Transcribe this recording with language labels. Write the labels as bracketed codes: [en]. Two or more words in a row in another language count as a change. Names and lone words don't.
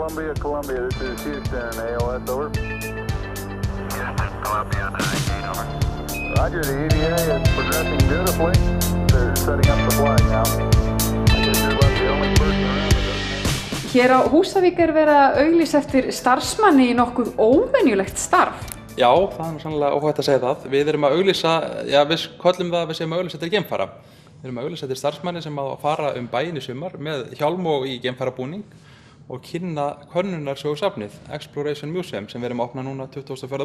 [en] Omega Columbia, this is Houston, AOS, over. Houston, Columbia 19, over. Roger, the EVA is progressing beautifully. They're setting up the flag now. I guess you're about the only person around that doesn't know. [is] Hér á Húsavík verið að auglýsa eftir starfsmanni í nokkuð óvenjulegt starf. Já, það er sannlega óhætt að segja það. Við erum að auglýsa, já við köllum það að við séum að auglýsa eftir geimfara. Við erum að auglýsa eftir starfsmanni sem að fara bæinn í sumar með hjálm og í geimfarabúning og kynna könnunarsögusafnið Exploration Museum sem við erum að opna núna 24.